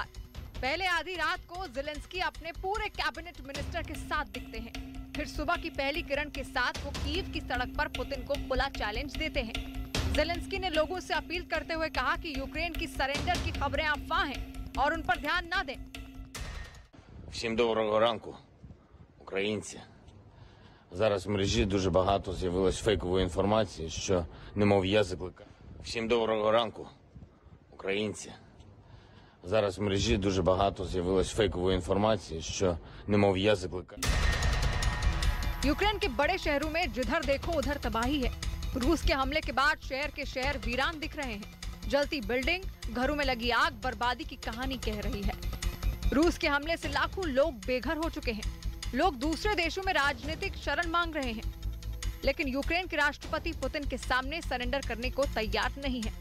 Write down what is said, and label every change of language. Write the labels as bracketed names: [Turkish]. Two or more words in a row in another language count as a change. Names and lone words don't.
[Hindi] पहले आधी रात को ज़ेलेंस्की अपने पूरे [English] cabinet minister [Hindi] के साथ दिखते हैं। फिर सुबह की पहली किरण के साथ वो कीव की सड़क पर पुतिन को खुला चैलेंज देते हैं। ज़ेलेंस्की ने लोगों से अपील करते हुए कहा कि यूक्रेन की सरेंडर की खबरें अफवाह हैं और उन पर ध्यान ना दें। [Ukrainian] Всім доброго ранку, українці. Зараз в мережі дуже багато з'явилось фейкової інформації, що немов я закликаю. Всім доброго ранку, українці. Зараз в мережі дуже багато з'явилось фейкової інформації, що немов я закликаю. [Hindi] यूक्रेन के बड़े शहरों में जिधर देखो उधर तबाही है। रूस के हमले के बाद शहर के शहर वीरान दिख रहे हैं। जलती बिल्डिंग, घरों में लगी आग बर्बादी की कहानी कह रही है। रूस के हमले से लाखों लोग बेघर हो चुके हैं। लोग दूसरे देशों में राजनीतिक शरण मांग रहे हैं, लेकिन यूक्रेन के राष्ट्रपति पुतिन के सामने सरेंडर करने को तैयार नहीं है।